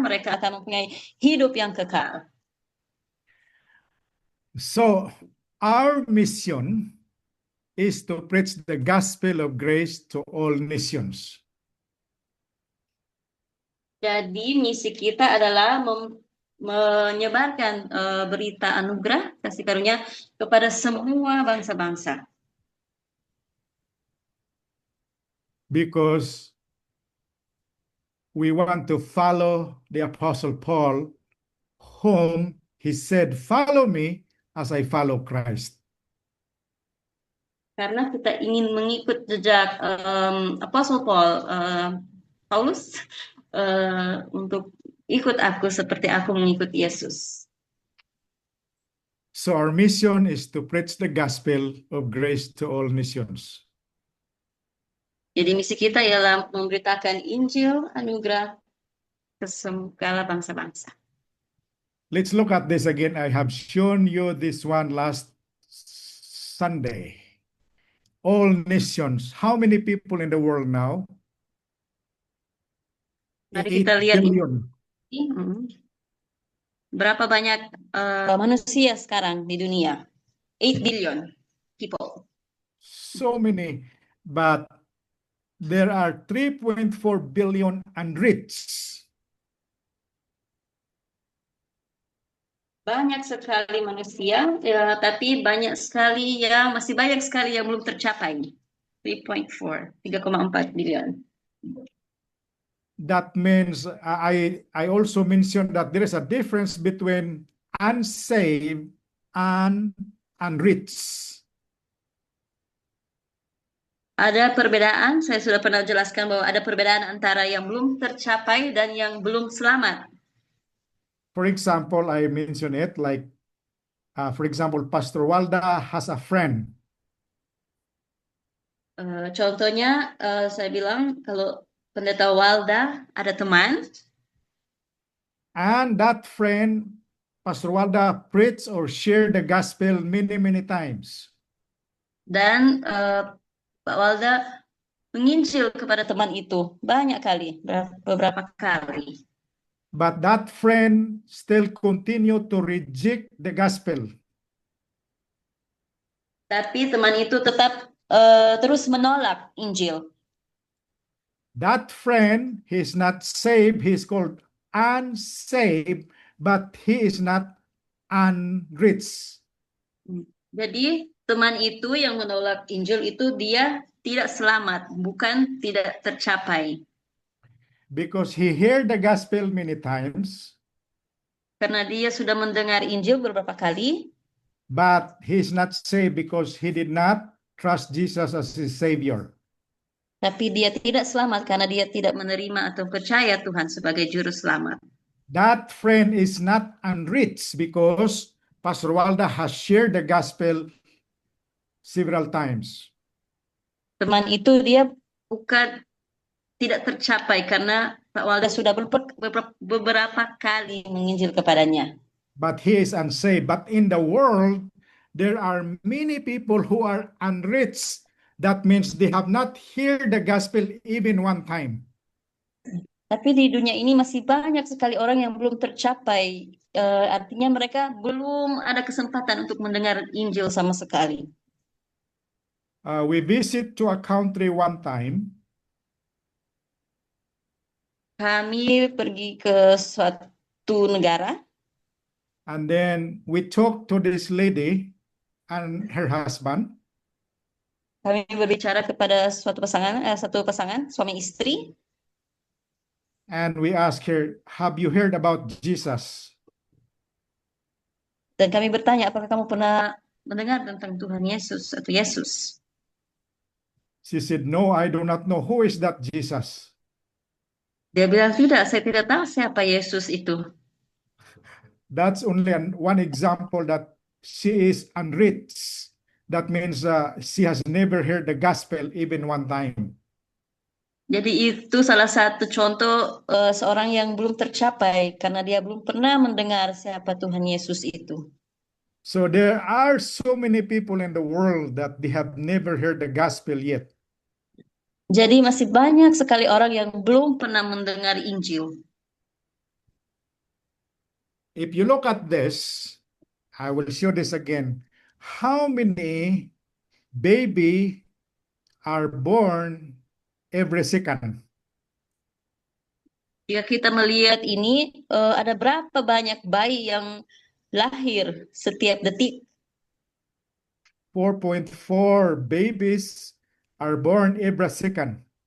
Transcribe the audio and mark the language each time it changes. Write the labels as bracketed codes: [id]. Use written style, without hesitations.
[id] Mereka akan mempunyai hidup yang kekal. [en] So our mission is to preach the gospel of grace to all nations. [id] Jadi misi kita adalah menyebarkan berita anugerah kasih karunia kepada semua bangsa-bangsa. [en] Because we want to follow the Apostle Paul, whom he said, "Follow me as I follow Christ." [id] Karena kita ingin mengikut jejak Apostle Paulus untuk ikut aku seperti aku mengikut Yesus. [en] So our mission is to preach the gospel of grace to all nations. [id] Jadi misi kita ialah memberitakan Injil anugerah ke segala bangsa-bangsa. [en] Let's look at this again. I have shown you this one last Sunday. All nations. How many people in the world now? [id] Mari kita lihat [en] billion. [id] Berapa banyak manusia sekarang di dunia? [en] 8 billion people. So many, but there are 3.4 billion unreached. [id] Banyak sekali manusia, tapi masih banyak sekali yang belum tercapai. [en] 3.4 billion. That means I also mentioned that there is a difference between unsaved and unreached. [id] Ada perbedaan, saya sudah pernah jelaskan bahwa ada perbedaan antara yang belum tercapai dan yang belum selamat. [en] For example, I mentioned it like, for example, Pastor Walda has a friend. [id] Contohnya, saya bilang kalau Pendeta Walda ada teman, [en] And that friend, Pastor Walda, preached or shared the gospel many, many times. [id] dan Pak Walda menginjil kepada teman itu banyak kali, beberapa kali. [en] But that friend still continued to reject the gospel. [id] Tapi teman itu tetap terus menolak Injil. [en] That friend, he's not saved, he's called unsaved, but he is not unreached. [id] Jadi teman itu yang menolak Injil itu dia tidak selamat, bukan tidak tercapai. [en] Because he heard the gospel many times, [id] Karena dia sudah mendengar Injil beberapa kali, [en] but he's not saved because he did not trust Jesus as his Savior. [id] tapi dia tidak selamat karena dia tidak menerima atau percaya Tuhan sebagai juru selamat. [en] That friend is not unreached because Pastor Walda has shared the gospel several times. [id] Teman itu dia bukan tidak tercapai karena Pak Walda sudah beberapa kali menginjil kepadanya. [en] But he is unsaved. But in the world, there are many people who are unreached. That means they have not heard the gospel even one time. [id] Tapi di dunia ini masih banyak sekali orang yang belum tercapai. Artinya mereka belum ada kesempatan untuk mendengar Injil sama sekali. [en] We visit to a country one time, [id] Kami pergi ke suatu negara, [en] and then we talked to this lady and her husband. [id] kami berbicara kepada satu pasangan suami istri, [en] And we asked her, have you heard about Jesus? [id] dan kami bertanya, apakah kamu pernah mendengar tentang Tuhan Yesus atau Yesus? [en] She said, no, I do not know. Who is that Jesus? [id] Dia bilang, tidak, saya tidak tahu siapa Yesus itu. [en] That's only one example that she is unreached. That means she has never heard the gospel even one time. [id] Jadi itu salah satu contoh seorang yang belum tercapai karena dia belum pernah mendengar siapa Tuhan Yesus itu. [en] So there are so many people in the world that they have never heard the gospel yet. [id] Jadi masih banyak sekali orang yang belum pernah mendengar Injil. [en] If you look at this, I will show this again. How many baby are born every second? [id] Jika kita melihat ini, ada berapa banyak bayi yang lahir setiap detik? [en] 4.4 babies are born every second.